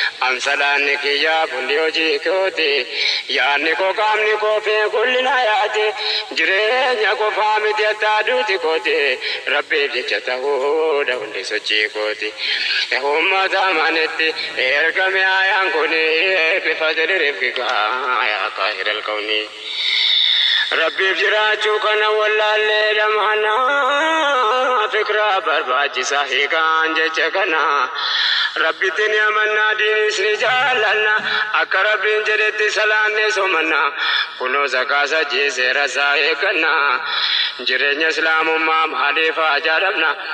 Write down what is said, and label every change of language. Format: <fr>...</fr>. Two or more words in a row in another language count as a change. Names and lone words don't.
<om>An salaanni kiyyaa fuulli hojii kooti, yaanni koo qaamni koo fi kulli na yaati. Jireenya qofaa miti attaa duuti kooti, Rabbiif jecha ta'uudha hundi sochii kooti. Uummata amanetti ergame ayaan kuni,</om> <ar>بفضل ربك يا قاهر الكون.</ar> <om>Rabbiif jiraachuu kana wallaallee lamaana, fikra barbaachisaa hiikaan jecha kana. Rabbitti ni amannaa, diinis ni jaallanna. Akka Rabbiin jedhetti salaanne somanna. Kunoo zakaa sajjii seera isaa eegganna. Jireenya Islaamummaa maaliif haa jaaramna?</om>